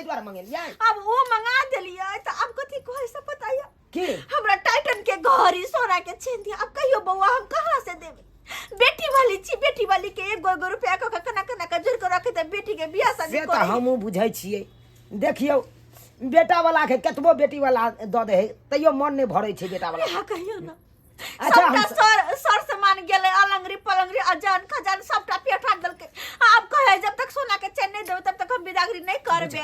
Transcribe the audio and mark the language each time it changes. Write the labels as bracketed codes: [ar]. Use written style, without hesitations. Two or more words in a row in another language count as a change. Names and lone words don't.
[mai] मंगेलियै अब वो मंगा देलिए तो अब कथी कहे से बताइए की हमरा टाइटन के घड़ी सोना के छीन दिया। अब कहियो बउआ हम कहाँ से देबे? बेटी वाली छी, बेटी वाली के 1 रुपया के कना कना के जोड़ के रखे त बेटी के बियाह शादी से करे। तऽ हमहूँ बुझै छियै। देखियौ बेटा वाला के कतबो बेटी वाला दऽ दे तैयो मन नहीं भरै छै बेटा वाला। यहाँ कहियो ना। अच्छा, सबटा हम सर से मान गेले, अलंगरी पलंगरी अजान खजान सबटा पेठा देलके। अब कहे जब तक सोना के चैन नहीं देबे तब तक हम बिदागरी नहीं करबे।